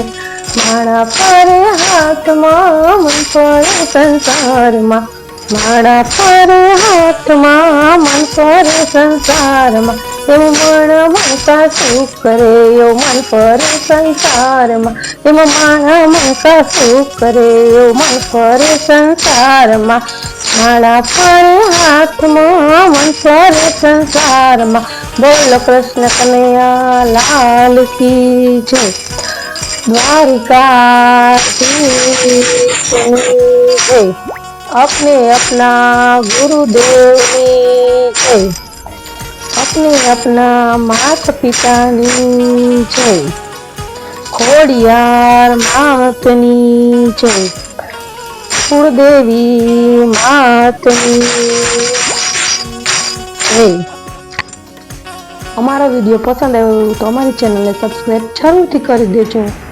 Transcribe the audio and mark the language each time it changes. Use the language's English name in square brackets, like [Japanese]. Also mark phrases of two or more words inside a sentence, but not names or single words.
[Gujarati] મારા પરે હાથ મા મન પરે સંસાર મા, મારા પરે હાથ મા મન પરે સંસાર મા, એમા મારા મનતા શું કરે યો મન પરે સંસાર મા, એમા મારા મનતા શું કરે યો મન પરે સંસાર મા। મારા પરે હાથ મા મન પરે સંસાર મા। [Hindi] बोलो कृष्ण कन्हैया लाल की जय। द्वारिका जय। अपने अपना गुरुदेव की जय, [Gujarati] अपने अपना માતા પિતાની જય, ખોડિયાર માતની જય, કુળદેવી માતની જય। અમારો વિડીયો પસંદ આવ્યો તો અમારી ચેનલને સબસ્ક્રાઈબ જરૂરથી કરી દેજો।